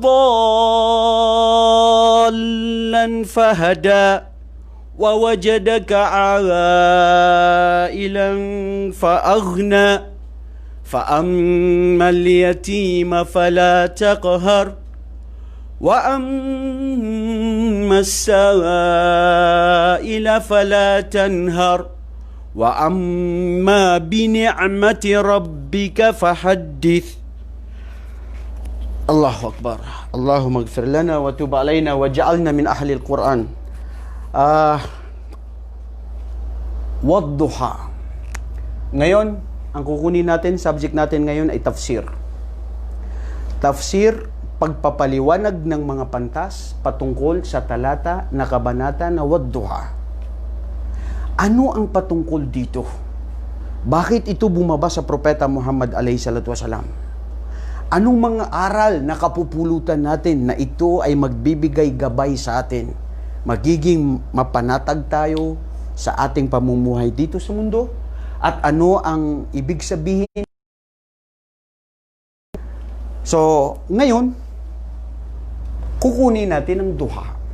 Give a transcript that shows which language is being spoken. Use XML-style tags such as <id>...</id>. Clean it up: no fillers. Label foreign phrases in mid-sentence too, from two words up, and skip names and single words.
<ar>ضالا فهدى ووجدك عائلا فأغنى فأما اليتيم فلا تقهر وأما السائل فلا تنهر وأما بنعمة ربك فحدث. الله أكبر. اللهم اغفر لنا وتب علينا واجعلنا من أهل القرآن.</ar> <tl>Wadduha. Ngayon, ang kukunin natin, subject natin ngayon ay tafsir. Tafsir, pagpapaliwanag ng mga pantas patungkol sa talata na kabanata na Wadduha. Ano ang patungkol dito? Bakit ito bumaba sa Propeta Muhammad</tl> <ar>عليه الصلاة والسلام?</ar> <tl>Anong mga aral na kapupulutan natin na ito ay magbibigay gabay sa atin? Magiging mapanatag tayo sa ating pamumuhay dito sa mundo? At ano ang ibig sabihin? So, ngayon, kukunin natin ang duha.</tl>